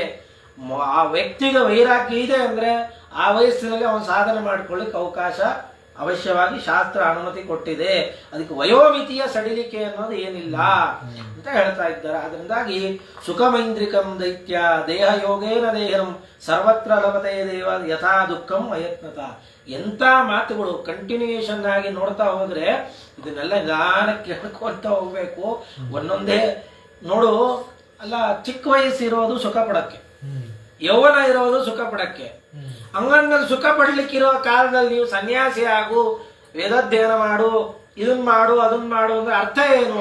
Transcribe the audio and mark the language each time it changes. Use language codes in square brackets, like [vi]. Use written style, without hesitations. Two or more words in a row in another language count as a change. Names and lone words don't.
[kn] ಆ ವ್ಯಕ್ತಿಗೆ ವೈರಾಗ್ಯ ಇದೆ ಅಂದ್ರೆ ಆ ವಯಸ್ಸಿನಲ್ಲಿ ಅವನು ಸಾಧನೆ ಮಾಡ್ಕೊಳ್ಳಿಕ್ಕೆ ಅವಕಾಶ ಅವಶ್ಯವಾಗಿ ಶಾಸ್ತ್ರ ಅನುಮತಿ ಕೊಟ್ಟಿದೆ. ಅದಕ್ಕೆ ವಯೋಮಿತಿಯ ಸಡಿಲಿಕೆ ಅನ್ನೋದು ಏನಿಲ್ಲ ಅಂತ ಹೇಳ್ತಾ ಇದ್ದಾರೆ. [sa] ಅದರಿಂದಾಗಿ ಸುಖಮೈಂದ್ರಿಕಂ ದೈತ್ಯ ದೇಹ ಯೋಗೇನ ದೇಹಂ ಸರ್ವತ್ರ ಲಭತೆ ದೇವ ಯಥಾ ದುಃಖಂ ಅಯತ್ನತ. [kn] ಎಂತ ಮಾತುಗಳು ಕಂಟಿನ್ಯೂಯೇಷನ್ ಆಗಿ ನೋಡ್ತಾ ಹೋದ್ರೆ ಇದನ್ನೆಲ್ಲ ನಿಧಾನಕ್ಕೆ ಹೇಳ್ಕೊಂತ ಹೋಗ್ಬೇಕು. ಒಂದೊಂದೇ ನೋಡು, ಅಲ್ಲ ಚಿಕ್ಕ ವಯಸ್ಸಿರೋದು ಸುಖ ಪಡಕ್ಕೆ, ಯೌವನ ಇರೋದು ಸುಖ ಪಡಕ್ಕೆ. ಹಂಗಂದಲ್ಲಿ ಸುಖ ಪಡ್ಲಿಕ್ಕಿರೋ ಕಾಲದಲ್ಲಿ ನೀವು ಸನ್ಯಾಸಿ ಆಗು, ವೇದಾಧ್ಯಯನ ಮಾಡು, ಇದನ್ ಮಾಡು ಅದನ್ ಮಾಡು ಅಂದ್ರೆ ಅರ್ಥ ಏನು?